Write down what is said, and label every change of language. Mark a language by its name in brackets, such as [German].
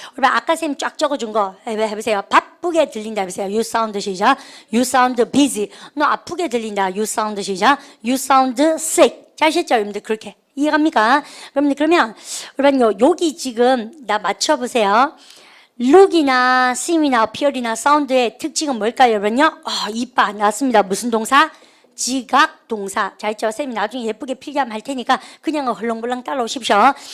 [Korean] 우리 아까 선생님 쫙 적어준 거 해보세요. 바쁘게 들린다 해보세요. [English] You sound 시작. You sound busy. [Korean] 너 아프게 들린다. [English] You sound 시작. You sound sick. [Korean] 잘 아셨죠? 여러분들 그렇게. 이해갑니까? 그러면 우리는요 여기 지금 나 맞춰보세요. look이나 seem이나 appear이나 sound의 특징은 뭘까요, 여러분요? 이빠 나왔습니다. 무슨 동사? 지각 동사. 자, 있죠? 쌤이 나중에 예쁘게 필기하면 할 테니까 그냥 헐렁벌렁 따라오십시오.